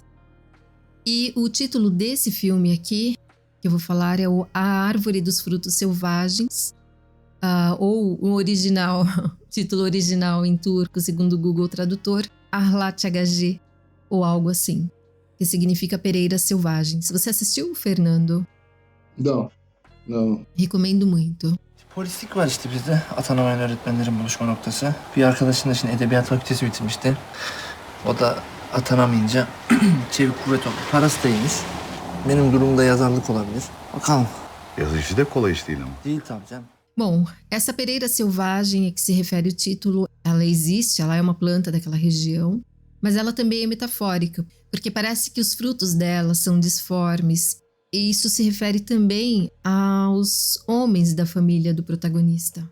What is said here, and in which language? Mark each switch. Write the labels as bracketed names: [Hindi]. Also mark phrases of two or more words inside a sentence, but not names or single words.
[Portuguese] E o título desse filme aqui, que eu vou falar, é A Árvore dos Frutos Selvagens, ou o original, título original em turco, segundo o Google Tradutor, Arlatçagacı, ou algo assim, que significa pereiras selvagens. Você assistiu, Fernando? Não. Recomendo muito. [Turkish] Polislik var işte bizde. Atanamayan öğretmenlerin buluşma noktası. Bir arkadaşın da şimdi edebiyat fakültesi bitirmişti. O da atanamayınca çevik kuvvet oldu. Parası da iyiymiş. Benim durumda yazarlık olabilir. Bakalım. Yazı işi de kolay iş değil ama. Değil tabii canım. [Portuguese] Bom, essa pereira selvagem a que se refere o título, ela existe, ela é uma planta daquela região, mas ela também é metafórica, porque parece que os frutos dela são disformes, e isso se refere também aos homens da família do protagonista.